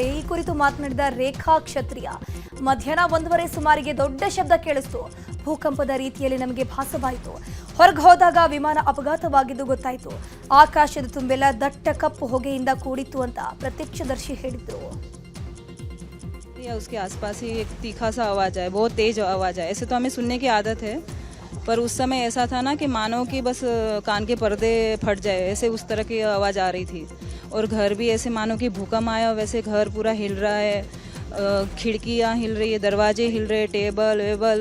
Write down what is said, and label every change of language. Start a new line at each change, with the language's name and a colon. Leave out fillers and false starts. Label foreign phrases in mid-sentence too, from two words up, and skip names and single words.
Kannada: ಈ ಕುರಿತು ಮಾತನಾಡಿದ ರೇಖಾ ಕ್ಷತ್ರಿಯ, ಮಧ್ಯಾಹ್ನ 1:15 ಸುಮಾರಿಗೆ ದೊಡ್ಡ ಶಬ್ದ ಕೇಳಿಸ್ತು. ಭೂಕಂಪದ ರೀತಿಯಲ್ಲಿ ನಮಗೆ ಭಾಸವಾಯಿತು. ಹೊರಗೆ ಹೋದಾಗ ವಿಮಾನ ಅಪಘಾತವಾಗಿದ್ದು ಗೊತ್ತಾಯಿತು. ಆಕಾಶದ ತುಂಬೆಲ್ಲ ದಟ್ಟ ಕಪ್ಪು ಹೊಗೆಯಿಂದ ಕೂಡಿತ್ತು ಅಂತ ಪ್ರತ್ಯಕ್ಷದರ್ಶಿ ಹೇಳಿದ್ರು.
Hindi: उसके आसपास ही एक तीखा सा आवाज़ आया, बहुत तेज़ आवाज़ आया. ऐसे तो हमें सुनने की आदत है, पर उस समय ऐसा था ना कि मानो कि बस कान के पर्दे फट जाए, ऐसे उस तरह की आवाज़ आ रही थी. और घर भी ऐसे मानो कि भूकंप आया वैसे घर पूरा हिल रहा है, खिड़कियाँ हिल रही है, दरवाजे हिल रहे, टेबल वेबल.